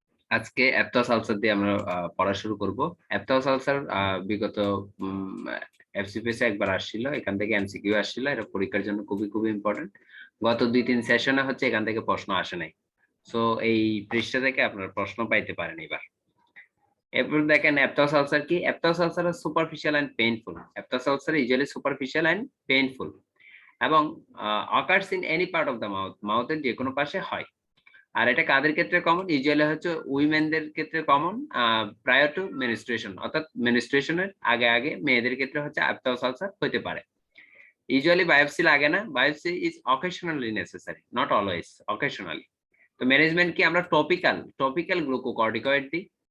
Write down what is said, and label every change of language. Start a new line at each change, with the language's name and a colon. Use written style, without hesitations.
Bangla: আজকে অ্যাপটস আলসার দিয়ে আমরা পড়া শুরু করব। অ্যাপটস আলসার বিগত এফসিপিএস এ একবার আসছিল। এখান থেকে এমসিকিউ আসছিল। এটা পরীক্ষার জন্য খুবই ইম্পোর্টেন্ট। গত ২-৩ সেশনে হচ্ছে এখান থেকে প্রশ্ন আসে নাই। সো এই পৃষ্ঠা থেকে আপনারা প্রশ্ন পাইতে পারেন এবার। এরপর দেখেন অ্যাপটস আলসার কি?
English: Aphthous ulcer is superficial and painful. Aphthous ulcer usually superficial and painful এবং occurs in any part of the mouth.
Bangla: মাউথের যেকোনো পাশে হয়। আর এটা কাদের ক্ষেত্রে কমন? ইউজুয়ালি হচ্ছে উইমেনদের ক্ষেত্রে কমন
English: prior to menstruation
Bangla: অর্থাৎ মেনস্ট্রুয়েশনের আগে মেয়েদের ক্ষেত্রে হচ্ছে অ্যাপটস আলসার হতে পারে। ইউজুয়ালি বায়োপসি লাগে না।
English: Biopsy is occasionally necessary, not always, occasionally.
Bangla: তো ম্যানেজমেন্ট কি আমরা টপিক্যাল গ্লুকোকর্টিকয়েড দিই।